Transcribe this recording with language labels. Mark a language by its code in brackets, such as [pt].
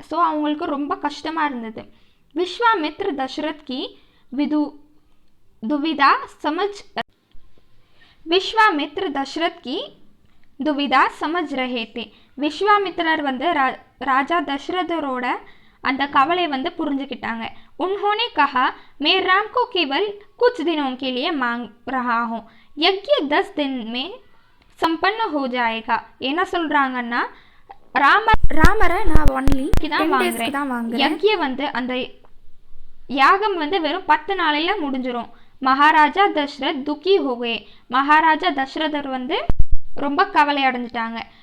[ta] So அவங்களுக்கு ரொம்ப கஷ்டமாக இருந்தது. [hi] विश्वामित्र दशरथ की दुविधा समझ रहे थे. [ta] விஸ்வாமித்திரர் வந்து ராஜா தசரதரோட அந்த கவலை வந்து புரிஞ்சுக்கிட்டாங்க. [hi] उन्होंने कहा मैं राम को केवल कुछ दिनों के लिए मांग रहा हूँ, यज्ञ 10 दिन में संपन्न हो जाएगा. [ta] என்ன சொல்றாங்கன்னா ராமரை நான் ஒன்லி தான் வாங்குறேன், யஜ்ய வந்து அந்த யாகம் வந்து வெறும் 10 நாளையில் முடிஞ்சிடும். [hi] மகாராஜா தசரத் துக்கி ஹோகே, [ta] மகாராஜா தசரதர் வந்து ரொம்ப கவலை அடைஞ்சிட்டாங்க.